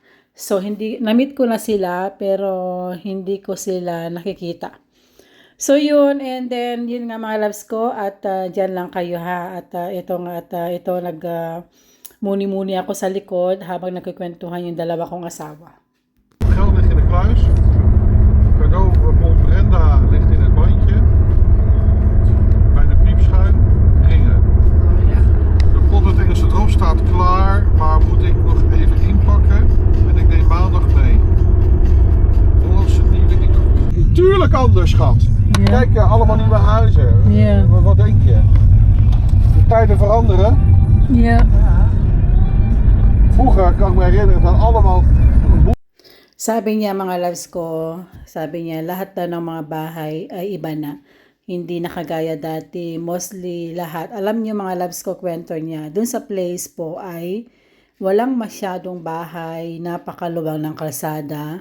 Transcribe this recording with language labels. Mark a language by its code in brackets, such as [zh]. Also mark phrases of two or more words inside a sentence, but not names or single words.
[tl] So, na-meet ko na sila, pero hindi ko sila nakikita. So yun, [en] and then [tl] yun nga mga loves ko, at dyan lang kayo ha, at ito muni-muni ako sa likod habang nagkikwentuhan yung 2 kong asawa. [nl] geld ligt in de kluis. Cadeau van Brenda ligt in het bandje. Bij de piepschuim ringen. De pot met Engelse drop staat klaar, maar moet ik nog even inpakken en ik neem maandag mee. Hollandse nieuwe Tuurlijk anders, schat. Ja. Kijk, allemaal nieuwe huizen. Ja. Wat denk je? De tijden veranderen. Yeah. Vroeger kan ik me herinneren dat allemaal... [tl] Sabi niya mga loves ko, lahat na ng mga bahay ay iba na. Hindi na kagaya dati, mostly lahat. Alam niyo mga loves ko, kwento niya, dun sa place po ay walang masyadong bahay, napakaluwang ng kalsada.